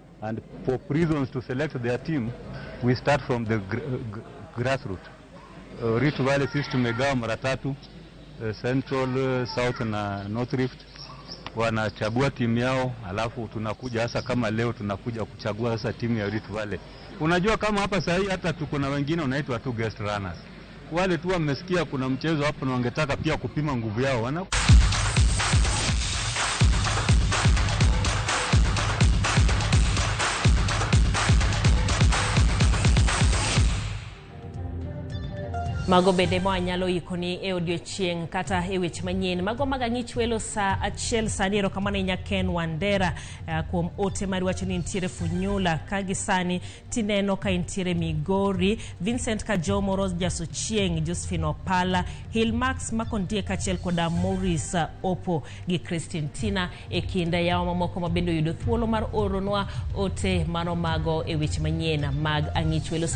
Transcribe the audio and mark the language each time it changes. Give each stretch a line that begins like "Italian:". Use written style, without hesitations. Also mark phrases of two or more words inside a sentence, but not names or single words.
English: And for prisons to select their team, we start from the grassroots.
Swahili: Rift Valley sisi tumegawa mara tatu, Central, South na North Rift. Wanachagua timu yao, alafu tunakuja hasa kama leo tunakuja kuchagua sasa timu ya Rift Valley. Unajua kama hapa sasa hata tuko na wengine unaitwa tu
English: guest runners.
Swahili: Wale tu wamesikia kuna mchezo hapo na wangetaka pia kupima nguvu yao.
Luo (Kenya and Tanzania): Mago bende mwanyalo ikoni e odiochieng' kata e weche manyien. Mago magang'ich welo sa achiel sani erokamano inya Ken Wandera kuom ote mari wacho ni ntiere Funyula kagi sani tineno ka intiere Migori, Vincent Kajomo, Rose Jasochieng, Josephine Opala, Hilmax Makondie kachiel koda Maurice Opo gi Christine Tina e kinda yawa mamoko mabende yudo thuolo mar oronwa ote mano mago e weche manyien mag ang'ich welo.